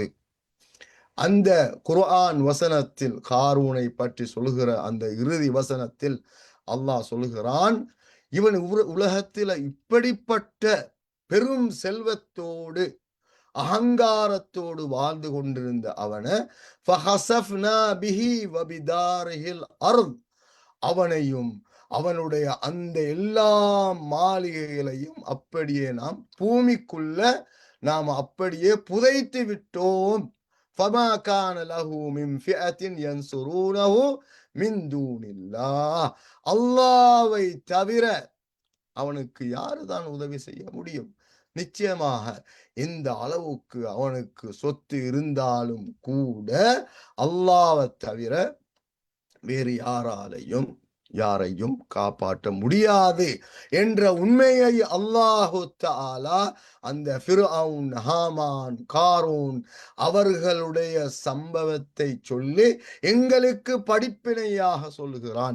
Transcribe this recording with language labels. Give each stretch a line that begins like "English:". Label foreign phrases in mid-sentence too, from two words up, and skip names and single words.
Tamil: அந்த குர்ஆன் வசனத்தில் காரூனை பற்றி சொல்லுகிற அந்த இறுதி வசனத்தில் அல்லாஹ் சொல்லுகிறான், இவன் உலகத்தில் இப்படிப்பட்ட பெரும் செல்வத்தோடு அகங்காரத்தோடு வாழ்ந்து கொண்டிருந்த அவனை அவனையும் அவனுடைய அந்த எல்லா மாளிகைகளையும் அப்படியே நாம் பூமிக்குள்ள நாம் அப்படியே புதைத்து விட்டோம்.
Arabic: فما كان له من فئة ينصرونه من دون الله.
Tamil: அல்லாஹ்வை தவிர அவனுக்கு யாருதான் உதவி செய்ய முடியும்? நிச்சயமாக இந்த அளவுக்கு அவனுக்கு சொத்து இருந்தாலும் கூட அல்லாஹ்வை தவிர வேறு யாரையும் காப்பாற்ற முடியாது என்ற உண்மையை
Arabic: الله تعالى
Tamil: அந்த ஃபிர்அவுன், ஹாமான், காரூன் அவர்களுடைய சம்பவத்தை சொல்லி எங்களுக்கு படிப்பினையாக சொல்லுகிறான்.